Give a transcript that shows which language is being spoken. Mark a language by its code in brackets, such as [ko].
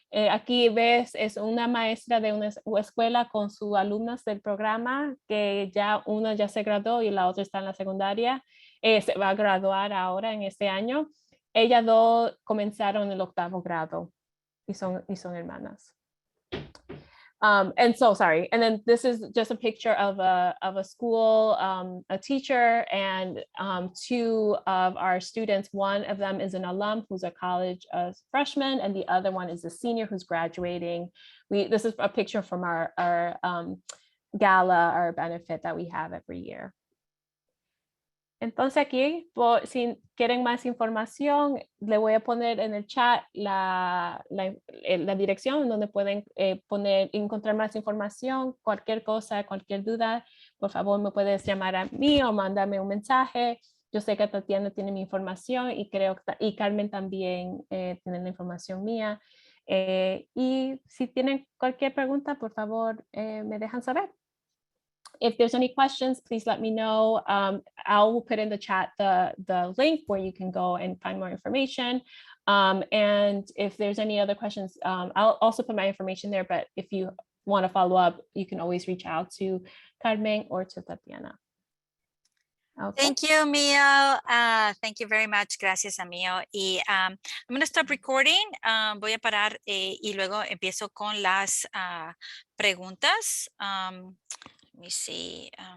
[es] Aquí ves, es una maestra de una escuela con sus alumnas del programa, que una ya se graduó y la otra está en la secundaria. Se va a graduar ahora en este año. Ellas dos comenzaron el 8º grado y son hermanas. [en] And so sorry. And then this is just a picture of a school, a teacher, and 2 of our students. One of them is an alum who's a college freshman, and the other one is a senior who's graduating. This is a picture from our gala, our benefit that we have every year. [es] Entonces aquí, si quieren más información, le voy a poner en el chat la dirección donde pueden encontrar más información, cualquier cosa, cualquier duda, por favor me puedes llamar a mí o mandarme un mensaje. Yo sé que Tatiana tiene mi información y Carmen también tiene la información mía. Y si tienen cualquier pregunta, por favor, me dejan saber. [en] If there's any questions, please let me know. I'll put in the chat the link where you can go and find more information. And if there's any other questions, I'll also put my information there, but if you want to follow up, you can always reach out to Carmen or to Tatiana. Okay. Thank you, Mio. Thank you very much. [es] Gracias a Mio. Y [en] I'm going to stop recording. [es] Voy a parar y luego empiezo con las preguntas. [en] Let me see.